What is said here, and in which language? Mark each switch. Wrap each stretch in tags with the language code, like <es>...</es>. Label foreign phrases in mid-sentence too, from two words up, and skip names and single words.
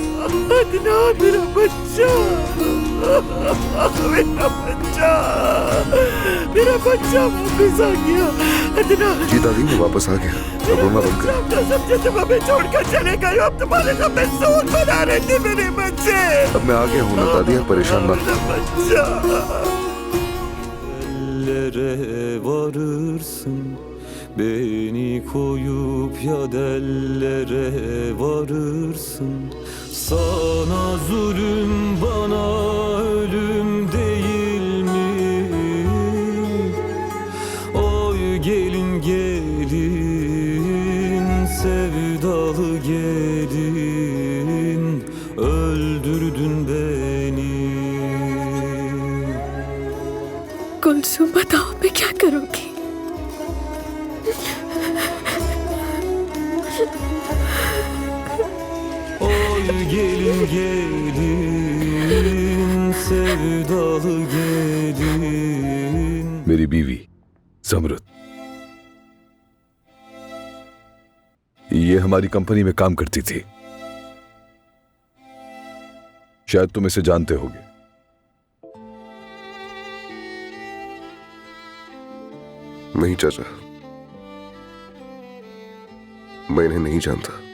<hi>अदनान, मेरा बच्चा, मेरा बच्चा, मेरा बच्चा वापस आ गया। अदनान जी दादी, मैं वापस आ गया, अब रोना बंद करें। तो समझे तुम हमें छोड़कर चले गए हो, अब तुम्हारे लिए मैं सूद बना रहे थे मेरे बच्चे। अब मैं आ गया हूँ ना दादी, आप परेशान ना मेरा बच्चा।</hi> <tr>Ellere varırsın, beni koyup ya dellere varırsın. Sana zulüm, bana ölüm değil mi? Oy gelin gelin, sevdalı gelin, öldürdün beni.</tr> <hi>कुलसुम, बताओ मैं क्या करूंगी?</hi> <tr>Oy gelin gelin, sevdalı gelin.</tr> <hi>मेरी बीवी ज़मरुद, ये हमारी कंपनी में काम करती थी। शायद तुम इसे जानते होगे। नहीं चाचा, मैं इन्हें नहीं जानता।</hi>